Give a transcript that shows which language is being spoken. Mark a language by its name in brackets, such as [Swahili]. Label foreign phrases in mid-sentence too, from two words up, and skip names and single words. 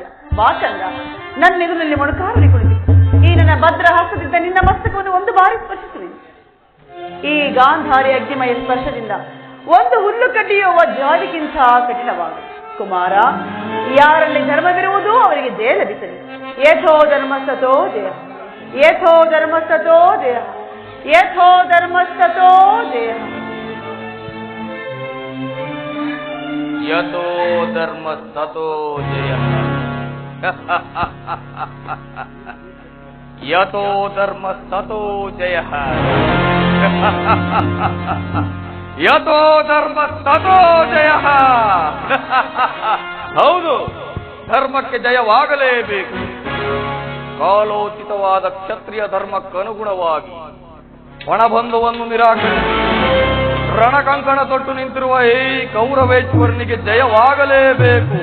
[Kannada] ಬಾ ಚಂದ್ರ, ನನ್ನ ಎದುರಲ್ಲಿ ಮೊಣಕಾಲಲ್ಲಿ ಕುಳಿತು ಈ ನನ್ನ ಭದ್ರ ಹಸ್ತದಿಂದ ನಿನ್ನ ಮಸ್ತಕವನ್ನು ಒಂದು ಬಾರಿ ಸ್ಪರ್ಶಿಸಲಿ. ಈ ಗಾಂಧಾರಿ ಅಗ್ನಿಮಯ ಸ್ಪರ್ಶದಿಂದ ಒಂದು ಹುಲ್ಲು ಕಡ್ಡಿಯುವ ಜಾಡಿಗಿಂತ ಕಠಿಣವಾಗಲಿ. ಕುಮಾರ, ಯಾರಲ್ಲಿ ಧರ್ಮವಿರುವುದು ಅವರಿಗೆ ಜಯ ಲಭಿಸಲಿ. [Sanskrit] ಯಥೋ ಧರ್ಮಸ್ತೋ ಜಯ, ಯಥೋ ಧರ್ಮಸ್ತೋ ಜಯ, ಯಥೋ ಧರ್ಮಸ್ತೋ ಜಯ. ಯಥೋ ಧರ್ಮ ತಥೋ ಜಯ. ಯಥೋ ಧರ್ಮ ತಥೋ ಜಯ. ಯಥೋ ಧರ್ಮ ತಥೋ ಜಯ. [Kannada] ಹೌದು, ಧರ್ಮಕ್ಕೆ ಜಯವಾಗಲೇಬೇಕು. ಕಾಲೋಚಿತವಾದ ಕ್ಷತ್ರಿಯ ಧರ್ಮಕ್ಕನುಗುಣವಾಗಿ ಒಣಬಂಧುವನ್ನು ನಿರಾಕರಿಸಿ ರಣಕಂಕಣ ತೊಟ್ಟು ನಿಂತಿರುವ ಈ ಕೌರವೇಶ್ವರನಿಗೆ ಜಯವಾಗಲೇಬೇಕು.